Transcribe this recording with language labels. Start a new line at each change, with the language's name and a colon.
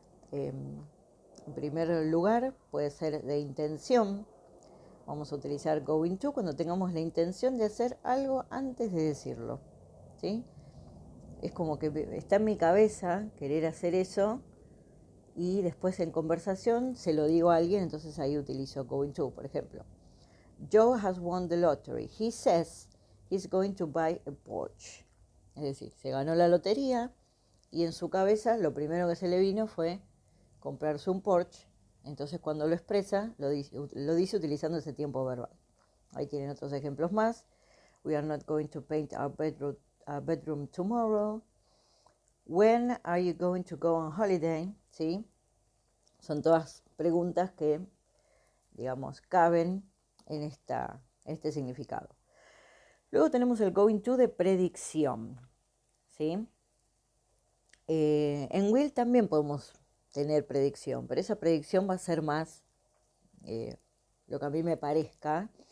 Spanish: En primer lugar, puede ser de intención. Vamos a utilizar going to cuando tengamos la intención de hacer algo antes de decirlo, ¿sí? Es como que está en mi cabeza querer hacer eso y después en conversación se lo digo a alguien, entonces ahí utilizo going to. Por ejemplo,
English: Joe has won the lottery. He says he's going to buy a Porsche.
Spanish: Es decir, se ganó la lotería y en su cabeza lo primero que se le vino fue comprarse un Porsche. Entonces cuando lo expresa, lo dice utilizando ese tiempo verbal. Ahí tienen otros ejemplos más.
English: We are not going to paint our bedroom tomorrow. When are you going to go on holiday?
Spanish: ¿Sí? Son todas preguntas que, digamos, caben en este significado. Luego tenemos el going to de predicción, ¿sí? En will también podemos tener predicción, pero esa predicción va a ser más lo que a mí me parezca.